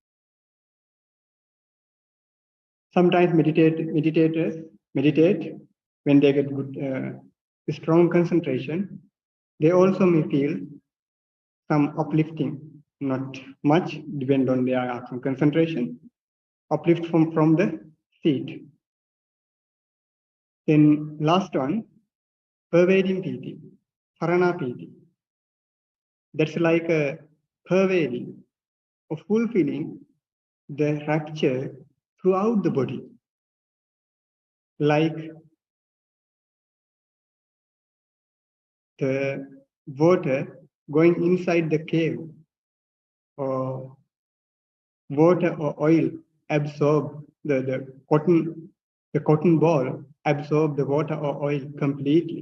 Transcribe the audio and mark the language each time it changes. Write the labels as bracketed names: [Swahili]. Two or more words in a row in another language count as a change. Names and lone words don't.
[English] Sometimes meditators meditate when they get good, strong concentration. They also may feel some uplifting, not much, depend on their concentration. Uplift from the seat. Then last one, pervading piti, [Pali] sarana piti. [English] That's like a pervading or fulfilling the rapture throughout the body. Like the water going inside the cave, or water or oil absorb the cotton ball absorb the water or oil completely.